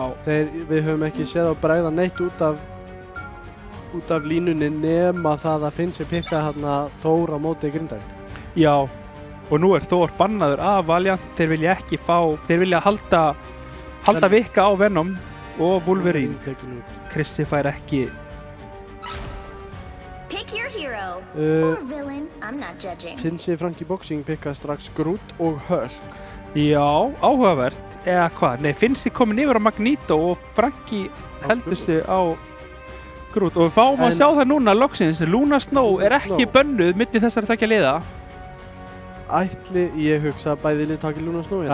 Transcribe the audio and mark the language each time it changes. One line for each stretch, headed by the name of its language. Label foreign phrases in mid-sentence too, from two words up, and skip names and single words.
Icelandic: Við höfum ekki séð að bregða neitt út af línunni nema það að Finnsi pikka Þór á móti Grindavík. Já, og nú Þór bannaður af Valiant. Þeir vilja halda Vika á Venom og Wolverine. Krissi fær ekki.
English: Pick your hero or villain, I'm not judging.
Icelandic: Finnsi Frankie Boxing pikka strax Groot og Hulk. Já, áhugavert. Eða hvað? Nei, Finnsi komin yfir á Magneto og Frankie heldur sig á Groot. Og við fáum að sjá það núna loksins. Luna Snow ekki bönnuð milli þessara tveggja liða. Ætli ég hugsa að bæði lið taki Luna Snow?